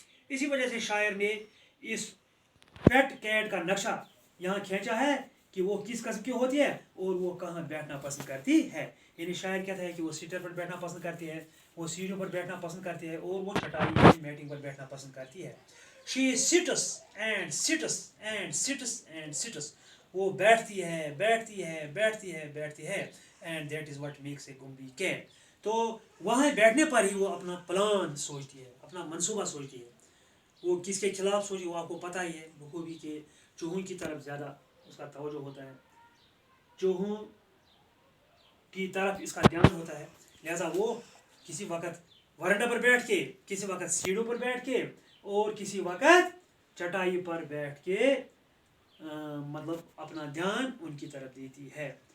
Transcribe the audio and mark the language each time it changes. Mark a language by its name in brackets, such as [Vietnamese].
[Urdu] اسی وجہ سے شاعر نے اس پیٹ کیٹ کا نقشہ یہاں کھینچا ہے کہ وہ کس قسم کی ہوتی ہے اور وہ کہاں بیٹھنا پسند کرتی ہے. یعنی شاعر کہتا ہے کہ وہ سیٹر پر بیٹھنا پسند کرتی ہے، وہ سیڑھیوں پر بیٹھنا پسند کرتی ہے، اور وہ چٹائی میٹنگ پر بیٹھنا پسند کرتی ہے. [English] She sits and sits and sits and sits. [Urdu] وہ بیٹھتی ہے، بیٹھتی ہے، بیٹھتی ہے، بیٹھتی ہے. [English] And that is what makes a gumby cat. [Urdu] تو وہاں بیٹھنے پر ہی وہ اپنا پلان سوچتی ہے، اپنا منصوبہ سوچتی ہے. وہ کس کے خلاف سوچی وہ آپ کو پتہ ہی ہے بخوبی کہ چوہوں کی طرف زیادہ اس کا توجہ ہوتا ہے، چوہوں کی طرف اس کا دھیان ہوتا ہے، لہذا وہ کسی وقت ورنڈا پر بیٹھ کے، کسی وقت سیڑھوں پر بیٹھ کے، اور کسی وقت چٹائی پر بیٹھ کے مطلب اپنا دھیان ان کی طرف دیتی ہے.